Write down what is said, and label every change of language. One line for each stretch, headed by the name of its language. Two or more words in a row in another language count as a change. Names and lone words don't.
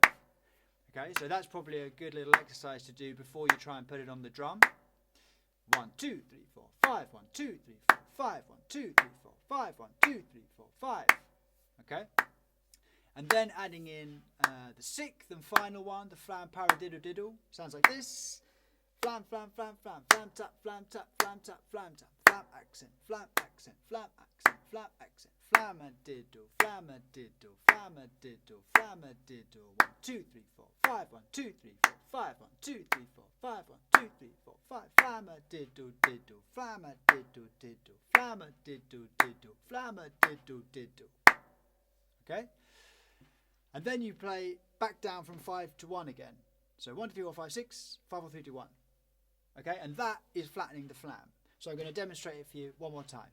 English: Okay, so that's probably a good little exercise to do before you try and put it on the drum. 1, 2, 3, 4, 5. 1, 2, 3, 4, 5. 1, 2, 3, 4, 5. 1, 2, 3, 4, 5. Okay, and then adding in the 6th and final one, the flam paradiddle diddle. Sounds like this: flam, flam, flam, flam, flam tap, flam tap, flam tap, flam tap, flam accent, flam accent, flam accent, flam accent, flamadiddle, flamadiddle, flamadiddle, flamadiddle. 1, 2, 3, 4, 5. 1, 2, 3, 4, 5. 1, 2, 3, 4, 5. 1, 2, 3, 4, 5. Flamadiddle diddle, flamadiddle diddle, flamadiddle diddle, flamadiddle diddle. Okay, and then you play back down from 5 to 1 again. So 1, 2, 3, 4, 5, 6, 5, 4, 3, 2, 1. Okay, and that is flattening the flam. So I'm going to demonstrate it for you one more time.